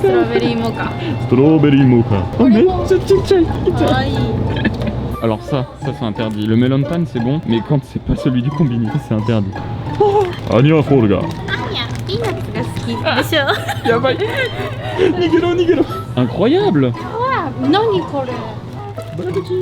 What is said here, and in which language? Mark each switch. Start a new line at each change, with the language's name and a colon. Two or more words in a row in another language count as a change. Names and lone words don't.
English: Strawberry mocha. Strawberry mocha.
French: Oh mais c'est petit. Alors ça c'est interdit. Le melon pan c'est bon, mais quand c'est pas celui du combini, c'est interdit. Anya Forga. Yabai.
Japanese: 逃げろ、逃げろ. Incroyable. 何これ?
French: Bon appétit.